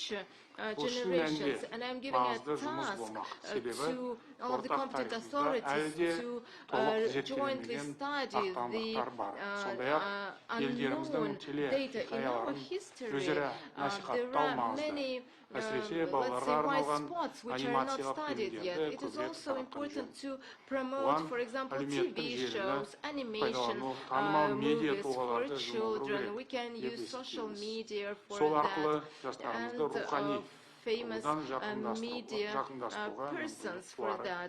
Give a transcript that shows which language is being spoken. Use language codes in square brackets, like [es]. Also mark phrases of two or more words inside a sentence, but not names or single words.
[kk] Бұл шын мәнінде маңызды жұмыс болмақ. Себебі ортақ тарихымызда әлі де толық зерттелмеген ақтаңдақтар бар. Сондай-ақ елдеріміздің телехикаяларын өзара насихаттау маңызды. Әсіресе балаларға [en] white spots which are not studied yet. It is also important to promote, for example, TV shows, animation, movies for children. We can use social media for that, and famous media persons for that.